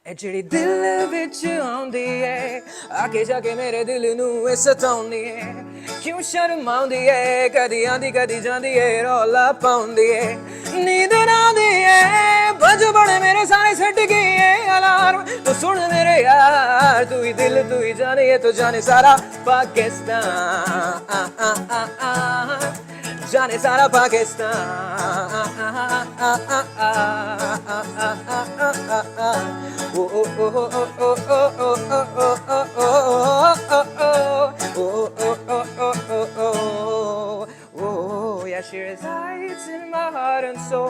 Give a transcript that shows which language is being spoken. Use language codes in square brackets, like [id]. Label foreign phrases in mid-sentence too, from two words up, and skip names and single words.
[pa] ਜਿਹੜੀ ਦਿਲ ਵਿੱਚ ਆਉਂਦੀ ਏ ਆਕੇ ਜਾ ਕੇ ਮੇਰੇ ਦਿਲ ਨੂੰ ਇਹ ਸਤਾਉਂਦੀ ਏ ਕਿਉਂ ਸ਼ਰਮਾਉਂਦੀ ਏ ਕਦੀ ਆਂਦੀ ਕਦੀ ਜਾਂਦੀ ਏ ਰੌਲਾ ਪਾਉਂਦੀ ਏ ਨੀਂਦ ਨਾ ਆਉਂਦੀ ਏ ਬੱਜ ਬੜੇ ਮੇਰੇ ਸਾਰੇ ਛੱਡ ਗਈ ਏ ਅਲਾਰਮ ਤੂੰ ਸੁਣ ਮੇਰੇ [hi] यार तू ही दिल तू ही जाने ये तो जाने सारा पाकिस्तान जाने सारा [en] Oh, yeah, she resides in my heart and soul.